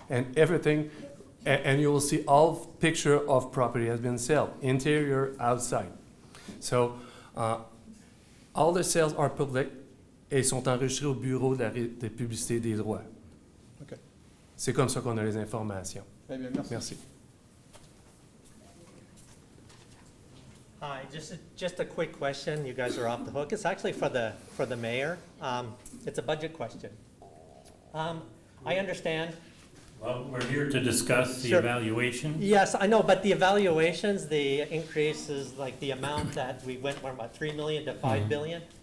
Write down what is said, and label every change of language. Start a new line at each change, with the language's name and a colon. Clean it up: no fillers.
English: And everything, and you will see all picture of property has been sold, interior, outside. So, all the sales are public
French: et sont enregistrés au bureau de publicité des droits.
English: Okay.
French: C'est comme ça qu'on a les informations. Très bien, merci. Merci.
English: Hi, just a quick question. You guys are off the hook. It's actually for the mayor. It's a budget question. I understand. Well, we're here to discuss the Sure. evaluation. Yes, I know, but the evaluations, the increases, like the amount that we went from about 3 million to 5 billion.